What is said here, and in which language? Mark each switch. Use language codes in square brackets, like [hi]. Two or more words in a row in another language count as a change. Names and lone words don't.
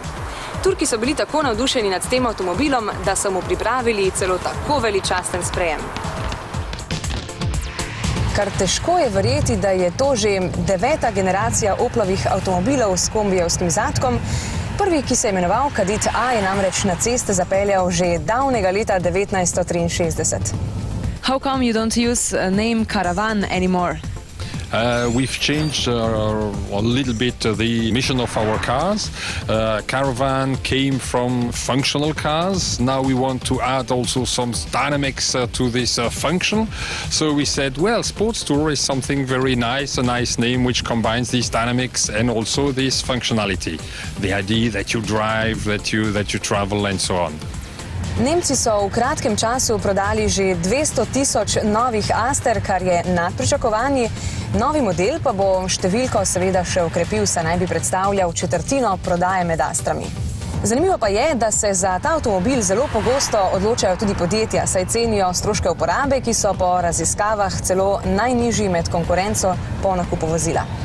[sl] Turki so bili tako navdušeni nad tem avtomobilom, da so mu pripravili celo tako veličasten sprejem. Kar težko je verjeti, da je to že 9. generacija Oplovih avtomobilov s kombijevskim zadkom. Prvi, ki se je imenoval Kadett A, je namreč na ceste zapeljal že davnega leta 1963. [en] How come you don't use name Caravan anymore? We've changed a little bit the mission of our cars. Caravan came from functional cars. Now we want to add also some dynamics to this function. So we said, well, Sports Tourer is something very nice, a nice name which combines these dynamics and also this functionality. The idea that you drive, that you travel and so on. [sl] Nemci so v kratkem času prodali že 200.000 novih Aster, kar je nad pričakovanji. Novi model pa bo številko seveda še okrepil, saj naj bi predstavljal četrtino prodaje med Astrami. Zanimivo pa je, da se za ta avtomobil zelo pogosto odločajo tudi podjetja, saj cenijo stroške uporabe, ki so po raziskavah celo najnižji med konkurenco po nakupu vozila.